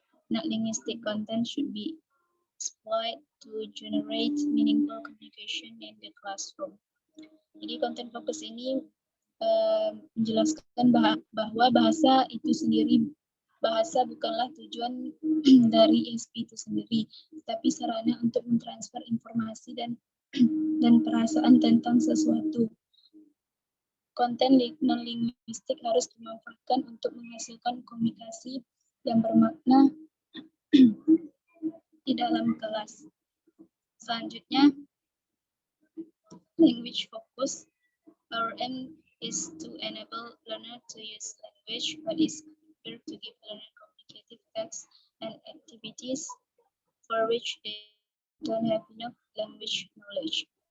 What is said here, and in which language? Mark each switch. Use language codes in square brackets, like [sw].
[en] Not linguistic content should be exploited to generate meaningful communication in the classroom. [id] Jadi konten fokus ini menjelaskan bahwa bahasa itu sendiri, bahasa bukanlah tujuan dari ESP itu sendiri, tapi sarana untuk mentransfer informasi dan perasaan tentang sesuatu. Konten non-linguistik harus dimanfaatkan untuk menghasilkan komunikasi yang bermakna di dalam kelas. [en] Selanjutnya, language focus. Our aim is to enable learner to use language, but is prepared to give learner communicative tasks and activities for which they don't have enough language knowledge.